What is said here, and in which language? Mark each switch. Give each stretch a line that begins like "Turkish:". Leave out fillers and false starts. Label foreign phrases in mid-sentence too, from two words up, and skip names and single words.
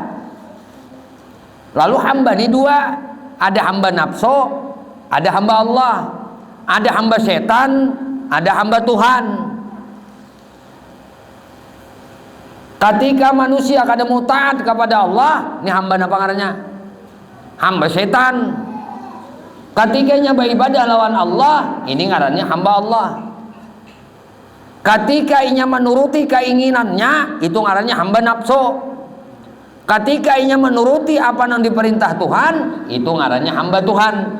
Indonesian: Lalu hamba ni dua, ada hamba nafsu, ada hamba Allah, ada hamba setan, ada hamba Tuhan. Ketika manusia kada mau taat kepada Allah, ini hamba apa ngarannya? Hamba setan. Ketika nya beribadah lawan Allah, ini ngarannya hamba Allah. Ketika inya menuruti keinginannya, itu ngarannya hamba nafsu. Ketika inya menuruti apa yang diperintah Tuhan, itu ngarannya hamba Tuhan.